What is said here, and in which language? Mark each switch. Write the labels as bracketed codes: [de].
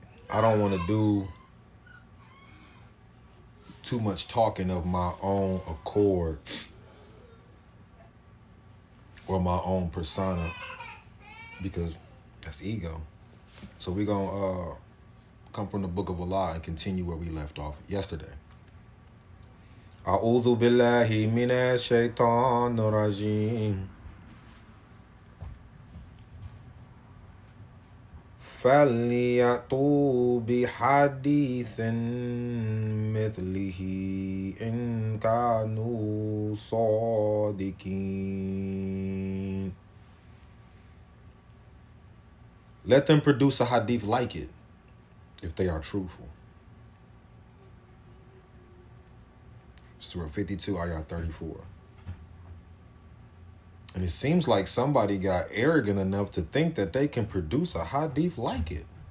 [en] I don't want to do too much talking of my own accord or my own persona because that's ego. So we're going to come from the book of Allah and continue where we left off yesterday. [ar] أعوذ بالله من الشيطان الرجيم فليأتوا بحديث مثله إن كانوا صادقين. [en] Let them produce a hadith like it if they are truthful. Surah 52, ayah 34. And it seems like somebody got arrogant enough to think that they can produce a hadith like it.